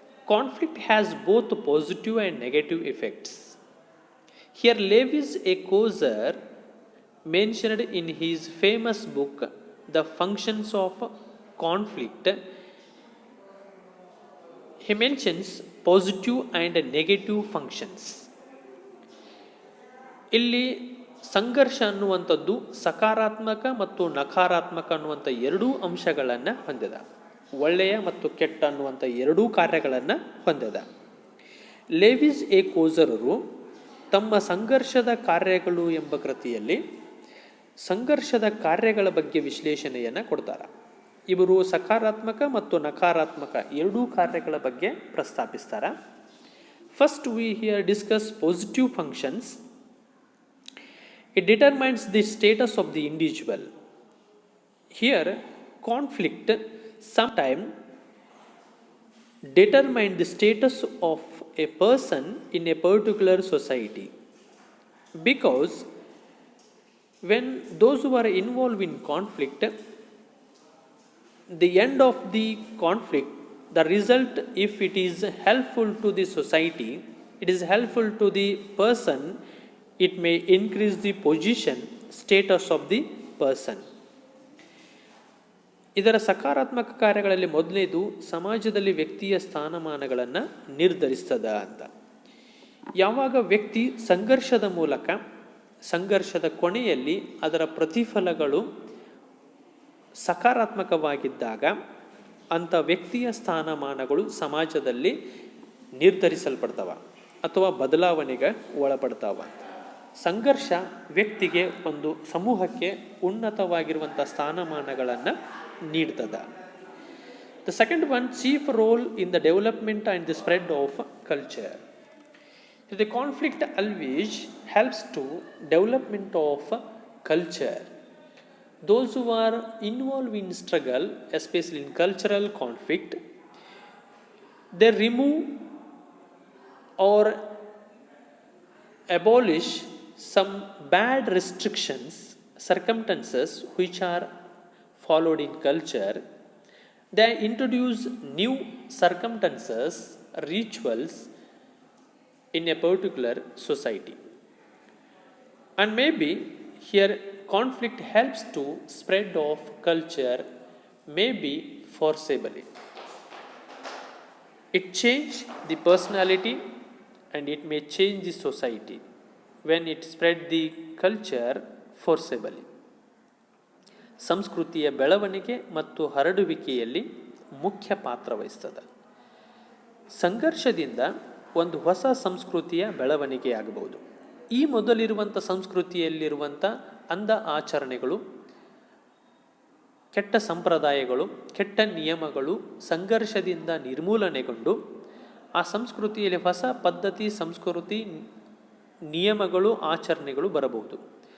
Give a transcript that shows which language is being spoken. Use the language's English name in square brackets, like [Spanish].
[English] Conflict has both positive and negative effects. Here Lewis A. Coser mentioned in his famous book The Functions of Conflict, he mentions positive and negative functions. [Kannada] ಇಲ್ಲಿ ಸಂಘರ್ಷ ಅನ್ನುವಂಥದ್ದು ಸಕಾರಾತ್ಮಕ ಮತ್ತು ನಕಾರಾತ್ಮಕ ಅನ್ನುವಂಥ ಎರಡೂ ಅಂಶಗಳನ್ನು ಹೊಂದಿದೆ. ಒಳ್ಳೆಯ ಮತ್ತು ಕೆಟ್ಟ ಅನ್ನುವಂಥ ಎರಡೂ ಕಾರ್ಯಗಳನ್ನು ಹೊಂದಿದೆ. ಲೇವಿಸ್ ಎ ಕೋಜರರು ತಮ್ಮ ಸಂಘರ್ಷದ ಕಾರ್ಯಗಳು ಎಂಬ ಕೃತಿಯಲ್ಲಿ ಸಂಘರ್ಷದ ಕಾರ್ಯಗಳ ಬಗ್ಗೆ ವಿಶ್ಲೇಷಣೆಯನ್ನು ಕೊಡ್ತಾರೆ. ಇವರು ಸಕಾರಾತ್ಮಕ ಮತ್ತು ನಕಾರಾತ್ಮಕ ಎರಡೂ ಕಾರ್ಯಗಳ ಬಗ್ಗೆ ಪ್ರಸ್ತಾಪಿಸ್ತಾರೆ. [English] First we here discuss positive functions. It determines the status of the individual. Here conflict sometimes determine the status of a person in a particular society, because when those who are involved in conflict, the end of the conflict, the result, if it is helpful to the society, it is helpful to the person, it may increase the position, status of the person. [Kannada] ಇದರ ಸಕಾರಾತ್ಮಕ ಕಾರ್ಯಗಳಲ್ಲಿ ಮೊದಲನೇದು ಸಮಾಜದಲ್ಲಿ ವ್ಯಕ್ತಿಯ ಸ್ಥಾನಮಾನಗಳನ್ನು ನಿರ್ಧರಿಸ್ತದ ಅಂತ. ಯಾವಾಗ ವ್ಯಕ್ತಿ ಸಂಘರ್ಷದ ಮೂಲಕ, ಸಂಘರ್ಷದ ಕೊನೆಯಲ್ಲಿ ಅದರ ಪ್ರತಿಫಲಗಳು ಸಕಾರಾತ್ಮಕವಾಗಿದ್ದಾಗ ಅಂಥ ವ್ಯಕ್ತಿಯ ಸ್ಥಾನಮಾನಗಳು ಸಮಾಜದಲ್ಲಿ ನಿರ್ಧರಿಸಲ್ಪಡ್ತವ ಅಥವಾ ಬದಲಾವಣೆಗೆ ಒಳಪಡ್ತಾವ. ಸಂಘರ್ಷ ವ್ಯಕ್ತಿಗೆ, ಒಂದು ಸಮೂಹಕ್ಕೆ ಉನ್ನತವಾಗಿರುವಂಥ ಸ್ಥಾನಮಾನಗಳನ್ನು ನೀಡ್ತದ. [English] The second one, chief role in the development and the spread of culture. The conflict always helps to development of culture. Those who are involved in struggle, especially in cultural conflict, they remove or abolish some bad restrictions, circumstances which are followed in culture. They introduce new circumstances, rituals in a particular society. And maybe here conflict helps to spread of culture, maybe forcibly. It change the personality and it may change the society when it spread the culture forcibly. [Kannada] ಸಂಸ್ಕೃತಿಯ ಬೆಳವಣಿಗೆ ಮತ್ತು ಹರಡುವಿಕೆಯಲ್ಲಿ ಮುಖ್ಯ ಪಾತ್ರ ವಹಿಸ್ತದೆ. ಸಂಘರ್ಷದಿಂದ ಒಂದು ಹೊಸ ಸಂಸ್ಕೃತಿಯ ಬೆಳವಣಿಗೆಯಾಗಬಹುದು. ಈ ಮೊದಲಿರುವಂಥ ಸಂಸ್ಕೃತಿಯಲ್ಲಿರುವಂಥ ಅಂಧ ಆಚರಣೆಗಳು, ಕೆಟ್ಟ ಸಂಪ್ರದಾಯಗಳು, ಕೆಟ್ಟ ನಿಯಮಗಳು ಸಂಘರ್ಷದಿಂದ ನಿರ್ಮೂಲನೆಗೊಂಡು ಆ ಸಂಸ್ಕೃತಿಯಲ್ಲಿ ಹೊಸ ಪದ್ಧತಿ, ಸಂಸ್ಕೃತಿ, ನಿಯಮಗಳು, ಆಚರಣೆಗಳು ಬರಬಹುದು.